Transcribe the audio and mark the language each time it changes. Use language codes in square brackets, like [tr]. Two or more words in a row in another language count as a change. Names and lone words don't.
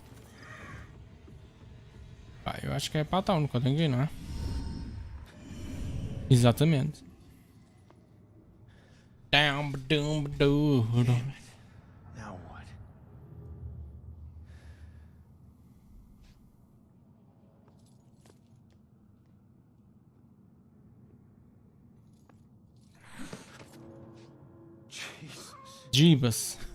[pt] Pá, eu acho que é para a town que eu tenho que ir, não é? Exatamente. Down ba doo ba doo doo. [en] Now what? Jeebus.